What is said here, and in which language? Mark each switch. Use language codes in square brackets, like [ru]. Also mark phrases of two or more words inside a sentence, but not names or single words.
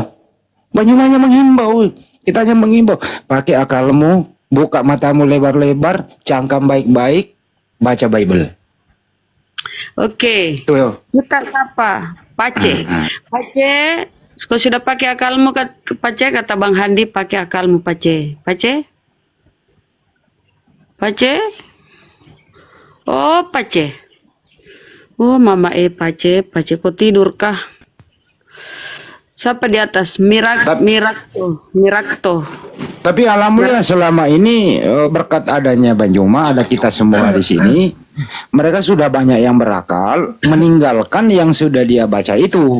[id] Bang Juma hanya menghimbau, kita hanya menghimbau, pakai akalmu, buka matamu lebar-lebar, cangkam baik-baik, baca Bible. Oke. Tuh. Kita sapa Pace. Pace, kau sudah pakai akalmu Pace, kata Bang Handi, pakai akalmu Pace. Pace? Pace? Oh, Pace. Oh, Mama Pace, Pace kau tidur kah? Siapa di atas? Mirakto. Tapi alhamdulillah selama ini berkat adanya Bang Juma, ada kita semua di sini, mereka sudah banyak yang berakal meninggalkan yang sudah dia baca itu.